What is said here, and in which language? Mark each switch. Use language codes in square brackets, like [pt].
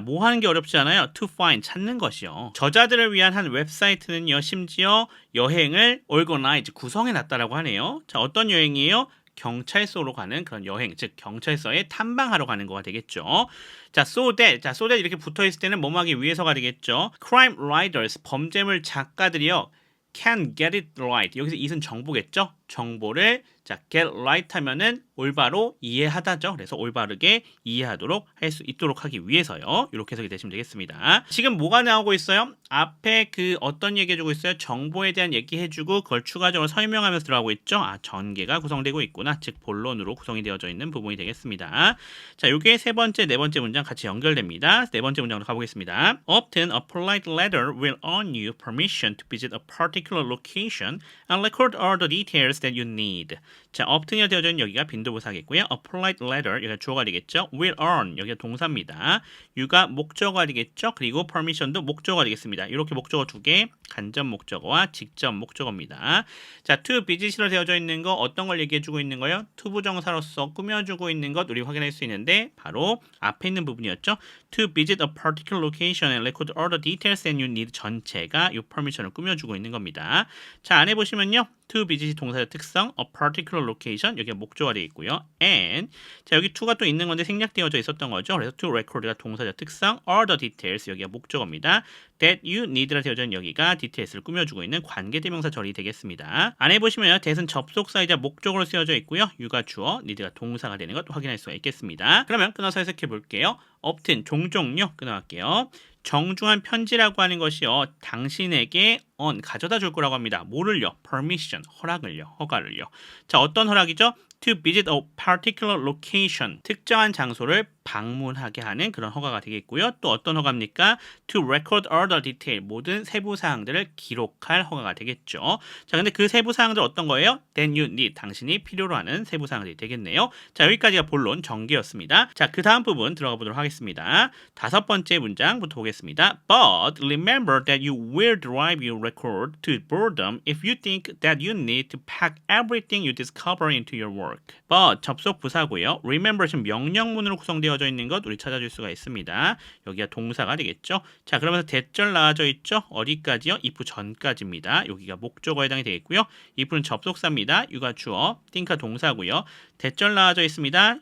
[ko] 뭐 하는 게 어렵지 않아요? [en] To find, [ko] 찾는 것이요. 저자들을 위한 한 웹사이트는요, 심지어 여행을 organize, 구성해놨다라고 하네요. 자, 어떤 여행이에요? 경찰서로 가는 그런 여행, 즉 경찰서에 탐방하러 가는 거가 되겠죠. 자, so that 이렇게 붙어있을 때는 뭐뭐하기 위해서가 되겠죠. [en] Crime writers, [ko] 범죄물 작가들이요, [en] can get it right. [ko] 여기서 it은 정보겠죠. 정보를 자, get right 하면은 올바로 이해하다죠. 그래서 올바르게 이해하도록 할 수 있도록 하기 위해서요. 이렇게 해석이 되시면 되겠습니다. 지금 뭐가 나오고 있어요? 앞에 그 어떤 얘기 해주고 있어요? 정보에 대한 얘기 해주고 그걸 추가적으로 설명하면서 들어가고 있죠. 아, 전개가 구성되고 있구나. 즉 본론으로 구성이 되어져 있는 부분이 되겠습니다. 자, 요게 세 번째, 네 번째 문장 같이 연결됩니다. 네 번째 문장으로 가보겠습니다. [en] Often a polite letter will earn you permission to visit a particular location and record all the details that you need. [ko] 자, often이 되어져 있는 여기가 빈도부사겠고요. A polite letter, 여기가 주어가 되겠죠. Will earn, 여기가 동사입니다. you가 목적어가 되겠죠. 그리고 permission도 목적어가 되겠습니다. 이렇게 목적어 두 개, 간접 목적어와 직접 목적어입니다. 자, to visit로 되어져 있는 거 어떤 걸 얘기해주고 있는 거예요? 투부정사로서 꾸며주고 있는 것 우리 확인할 수 있는데 바로 앞에 있는 부분이었죠. [en] To visit a particular location and record all the details that you need [ko] 전체가 이 permission을 꾸며주고 있는 겁니다. 자, 안에 보시면요. to visit이 동사의 특성, a particular location, 여기가 목조가 되어 있고요. and, 자, 여기 to가 또 있는 건데 생략되어져 있었던 거죠. 그래서 to record가 동사의 특성, all the details, 여기가 목조입니다. that you need라 되어져 있는 여기가 details를 꾸며주고 있는 관계대명사 절이 되겠습니다. 안에 보시면요. that은 접속사이자 목적으로 쓰여져 있고요. you가 주어, need가 동사가 되는 것 확인할 수가 있겠습니다. 그러면 끊어서 해석해 볼게요. often, 종종요. 끊어갈게요. 정중한 편지라고 하는 것이요, 당신에게 가져다 줄 거라고 합니다. 뭐를요? permission, 허락을요, 허가를요. 자, 어떤 허락이죠? [en] to visit a particular location, [ko] 특정한 장소를 방문하게 하는 그런 허가가 되겠고요. 또 어떤 허가입니까? [en] to record all the detail, [ko] 모든 세부 사항들을 기록할 허가가 되겠죠. 자, 근데 그 세부 사항들 어떤 거예요? [en] that you need, [ko] 당신이 필요로 하는 세부 사항들이 되겠네요. 자, 여기까지가 본론 전개였습니다. 자, 그 다음 부분 들어가 보도록 하겠습니다. 다섯 번째 문장부터 보겠습니다. [en] But remember that you will drive your record to boredom if you think that you need to pack everything you discover into your work. [ko] But 접속 부사고요. Remember 지금 명령문으로 구성되어져 있는 것 우리 찾아줄 수가 있습니다. 여기가 동사가 되겠죠. 자, 그러면서 대절 나와져 있죠. 어디까지요? if 전까지입니다. 여기가 목적어에 해당이 되겠고요. if는 접속사입니다. you가 주어, think가 동사고요. 대절 나와져 있습니다.